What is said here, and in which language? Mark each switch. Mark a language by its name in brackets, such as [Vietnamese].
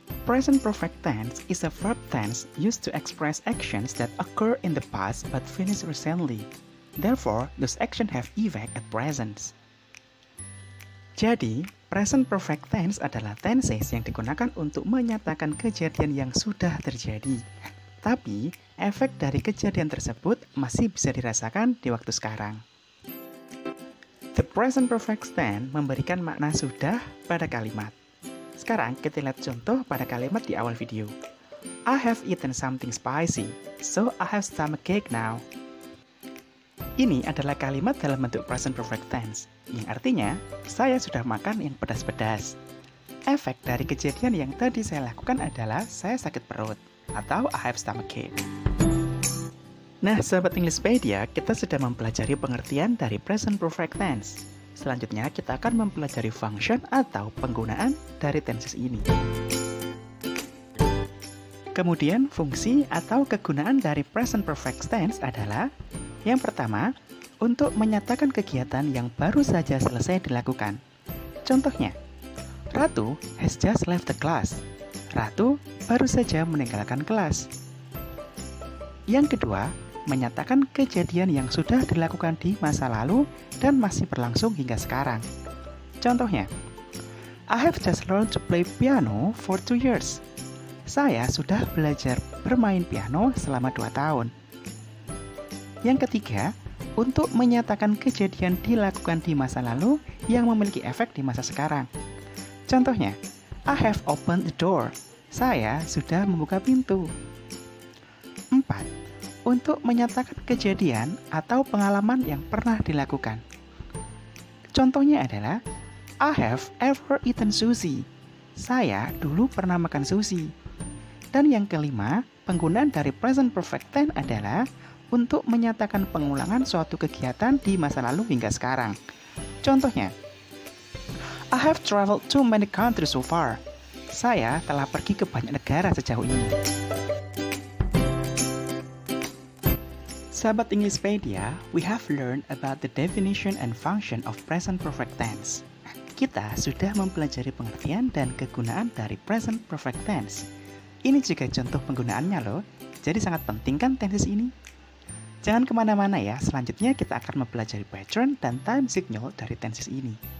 [English] Present perfect tense is a verb tense used to express actions that occur in the past but finished recently. Therefore, those actions have effect at present. [Indonesian] Jadi, present perfect tense adalah tenses yang digunakan untuk menyatakan kejadian yang sudah terjadi. Tapi, efek dari kejadian tersebut masih bisa dirasakan di waktu sekarang. The present perfect tense memberikan makna sudah pada kalimat. Sekarang kita lihat contoh pada kalimat di awal video. [English] I have eaten something spicy, so I have stomachache now. [Indonesian] Ini adalah kalimat dalam bentuk present perfect tense, yang artinya saya sudah makan yang pedas-pedas. Efek dari kejadian yang tadi saya lakukan adalah saya sakit perut, atau [English] I have stomachache. [Indonesian] Nah, sahabat Englishpedia, kita sudah mempelajari pengertian dari present perfect tense. Selanjutnya, kita akan mempelajari function atau penggunaan dari tenses ini. Kemudian, fungsi atau kegunaan dari present perfect tense adalah yang pertama, untuk menyatakan kegiatan yang baru saja selesai dilakukan. Contohnya, [English] Ratu has just left the class. [Indonesian] Ratu baru saja meninggalkan kelas. Yang kedua, menyatakan kejadian yang sudah dilakukan di masa lalu dan masih berlangsung hingga sekarang. Contohnya, [English] I have just learned to play piano for 2 years. [Indonesian] Saya sudah belajar bermain piano selama 2 tahun. Yang ketiga, untuk menyatakan kejadian dilakukan di masa lalu yang memiliki efek di masa sekarang. Contohnya, [English] I have opened the door. [Indonesian] Saya sudah membuka pintu. 4. Untuk menyatakan kejadian atau pengalaman yang pernah dilakukan. [English] Contohnya adalah, I have ever eaten sushi. [Indonesian] Saya dulu pernah makan sushi. Dan yang kelima, penggunaan dari present perfect tense adalah untuk menyatakan pengulangan suatu kegiatan di masa lalu hingga sekarang. Contohnya, [English] I have traveled to many countries so far. [Indonesian] Saya telah pergi ke banyak negara sejauh ini. [English] Sahabat Englishpedia, we have learned about the definition and function of present perfect tense. [Indonesian] Kita sudah mempelajari pengertian dan kegunaan dari present perfect tense. Ini juga contoh penggunaannya loh, jadi sangat penting kan tenses ini? Jangan kemana-mana ya, selanjutnya kita akan mempelajari pattern dan time signal dari tenses ini.